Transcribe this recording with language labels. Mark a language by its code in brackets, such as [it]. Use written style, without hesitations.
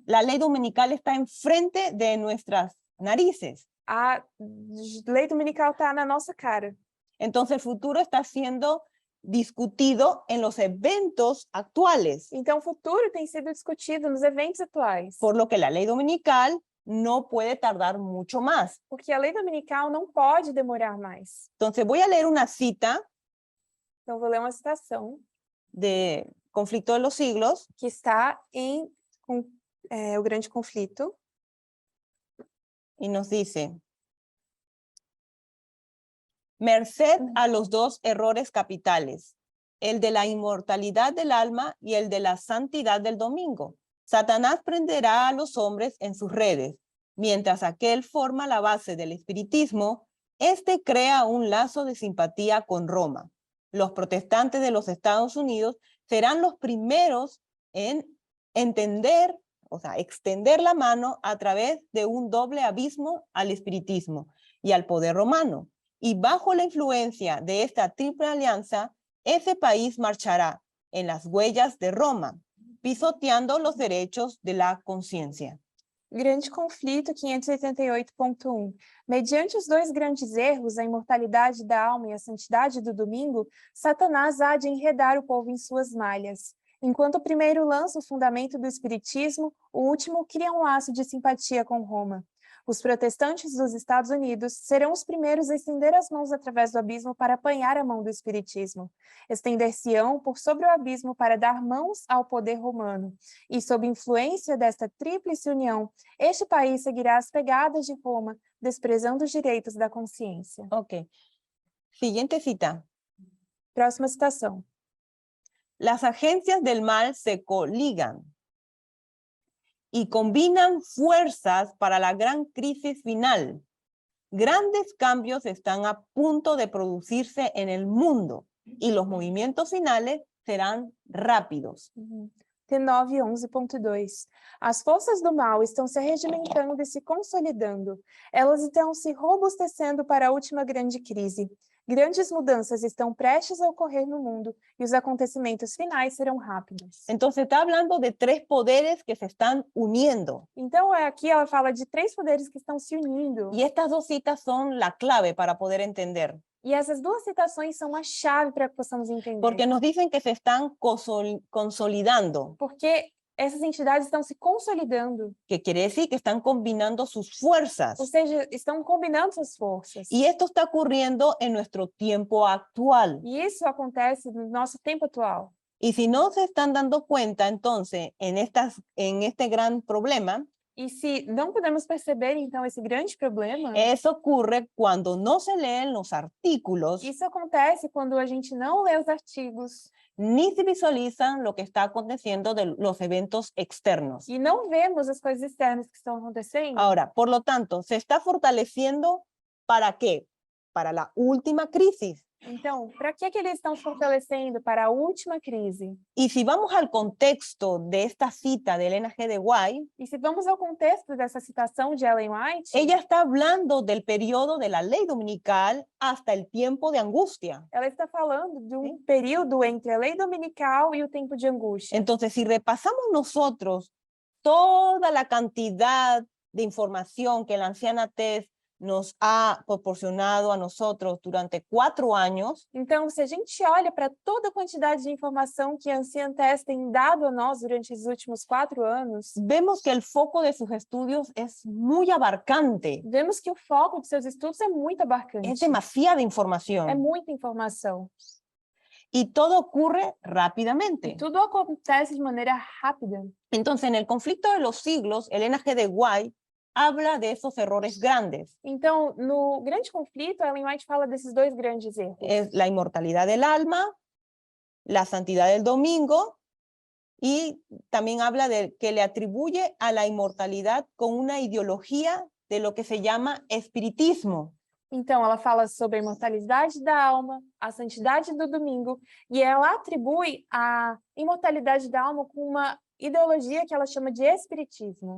[es] La ley dominical está enfrente de nuestras narices. [pt] A lei dominical está na nossa cara. [es] Entonces el futuro está siendo discutido en los eventos actuales. [pt] Então, o futuro tem sido discutido nos eventos atuais. [es] Por lo que la ley dominical no puede tardar mucho más. [pt] Porque a lei dominical não pode demorar mais. [es] Entonces voy a leer una cita [pt] Então, vou ler uma citação [es] de Conflicto de los Siglos, [pt] que está em O Grande Conflito. [es] y nos dice: merced a los dos errores capitales, el de la inmortalidad del alma y el de la santidad del domingo. Satanás prenderá a los hombres en sus redes, mientras aquel forma la base del espiritismo, este crea un lazo de simpatía con Roma. Los protestantes de los Estados Unidos serán los primeros en entender, o sea, extender la mano a través de un doble abismo al espiritismo y al poder romano. Y bajo la influencia de esta triple alianza, ese país marchará en las huellas de Roma, pisoteando los derechos de la conciencia. [pt] Grande Conflito 588.1. Mediante os dois grandes erros, a imortalidade da alma e a santidade do domingo, Satanás há de enredar o povo em suas malhas. Enquanto o primeiro lança o fundamento do espiritismo, o último cria um laço de simpatia com Roma. Os protestantes dos Estados Unidos serão os primeiros a estender as mãos através do abismo para apanhar a mão do espiritismo. Estender-se-ão por sobre o abismo para dar mãos ao poder romano. E sob influência desta tríplice união, este país seguirá as pegadas de Roma, desprezando os direitos da consciência. [es] Ok. Siguiente cita. [pt] Próxima citação. [es] Las agencias del mal se coligan y combinan fuerzas para la gran crisis final. Grandes cambios están a punto de producirse en el mundo y los movimientos finales serán rápidos. T9 11.2. [pt] As forças do mal estão se regimentando e se consolidando. Elas estão se robustecendo para a última grande crise. Grandes mudanças estão prestes a ocorrer no mundo e os acontecimentos finais serão rápidos. [es] Entonces está hablando de tres poderes que se están uniendo. [pt] Então, aqui ela fala de três poderes que estão se unindo. [es] Y estas dos citas son la clave para poder entender. [pt] E essas duas citações são a chave para que possamos entender. [es] Porque nos dicen que se están consolidando. [pt] Porque essas entidades estão se consolidando. [es] Que quiere decir que están combinando sus fuerzas. [pt] Ou seja, estão combinando suas forças. [es] Y esto está ocurriendo en nuestro tiempo actual. [pt] E isso acontece no nosso tempo atual. [es] Y si no se están dando cuenta, entonces, en este gran problema, [pt] E se não podemos perceber, então, esse grande problema... [es] Eso ocurre cuando no se leen los artículos. [pt] Isso acontece quando a gente não lê os artigos. [es] Ni se visualizan lo que está aconteciendo de los eventos externos. [pt] E não vemos as coisas externas que estão acontecendo. [es] Ahora, por lo tanto, se está fortaleciendo ¿para qué? Para la última crisis. [pt] Então, para que eles estão fortalecendo para a última crise? [es] Y si vamos al contexto de esta cita de Elena G. de White, [pt] E se vamos ao contexto dessa citação de Ellen White, [es] ella está hablando del periodo de la ley dominical hasta el tiempo de angustia. [pt] ela está falando de período entre a lei dominical e o tempo de angústia. [es] Entonces, si repasamos nosotros toda la cantidad de información que la anciana Tess nos ha proporcionado a nosotros durante 4 años, [pt] Então, se a gente olha para toda a quantidade de informação que a Ancientes tem dado a nós durante os últimos 4 anos, [es] vemos que el foco de sus estudios es muy abarcante. [pt] vemos que o foco de seus estudos é muito abarcante. [es] Es demasiada [pt] É [es] información [pt] muita informação. [es] y todo ocurre rápidamente. [pt] Tudo acontece de maneira rápida. [es] Entonces, en el conflicto de los siglos, Elena G. de White habla de esos errores grandes. [pt] Então, no grande conflito, Ellen White fala desses 2 grandes erros. [es] Es la inmortalidad del alma, la santidad del domingo, y también habla de que le atribuye a la inmortalidad con una ideología de lo que se llama espiritismo. [pt] Então, ela fala sobre a imortalidade da alma, a santidade do domingo, e ela atribui a imortalidade da alma com uma ideologia que ela chama de espiritismo.